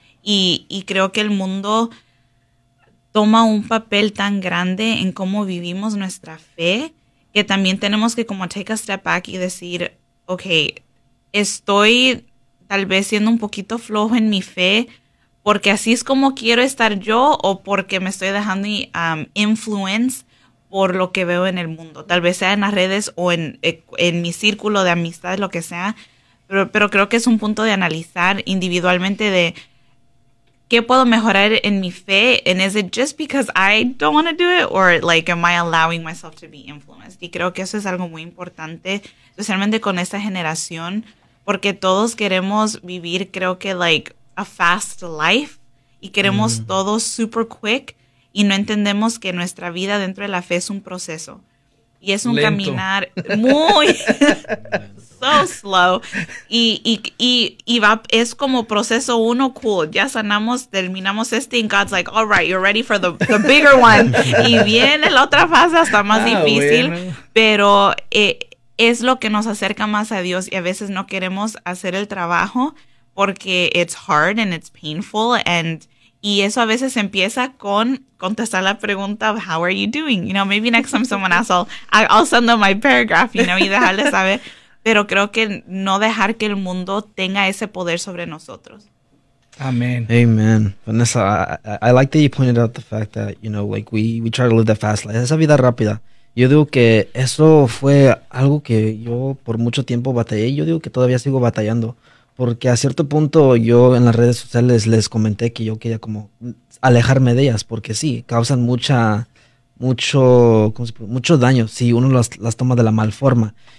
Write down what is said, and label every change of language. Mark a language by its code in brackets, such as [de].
[es] Y creo que el mundo toma un papel tan grande en cómo vivimos nuestra fe, que también tenemos que como [en] take a step back [es] y decir, ok, estoy tal vez siendo un poquito flojo en mi fe porque así es como quiero estar yo o porque me estoy dejando influence por lo que veo en el mundo. Tal vez sea en las redes o en mi círculo de amistad, lo que sea. Pero creo que es un punto de analizar individualmente de qué puedo mejorar en mi fe. [en] And is it just because I don't want to do it? Or like, am I allowing myself to be influenced? [es] Y creo que eso es algo muy importante, especialmente con esta generación, porque todos queremos vivir, creo que, [en] like, a fast life. [es] Y queremos mm-hmm. todo super quick. Y no entendemos que nuestra vida dentro de la fe es un proceso. Y es un lento. Caminar muy... [en] so slow. [es] Y va, es como proceso uno, cool. Ya sanamos, terminamos este. [en] And God's like, all right, you're ready for the bigger one. [es] Y viene la otra fase, hasta más difícil. Bueno. Pero... es lo que nos acerca más a Dios y a veces no queremos hacer el trabajo porque [en] it's hard and it's painful and [es] y eso a veces empieza con contestar la pregunta [en] of how are you doing, you know, [es] maybe next time someone asks I'll send them my paragraph, you know, y dejarle saber, pero creo que no dejar que el mundo tenga ese poder sobre nosotros. [en] Amen. Amen. Vanessa, I like that you pointed out the fact that, you know, like we try to live the fast life, [es] esa vida rápida. Yo digo que eso fue algo que yo por mucho tiempo batallé. Yo digo que todavía sigo batallando. Porque a cierto punto yo en las redes sociales les comenté que yo quería como alejarme de ellas. Porque sí, causan mucho daño si uno las toma de la mal forma.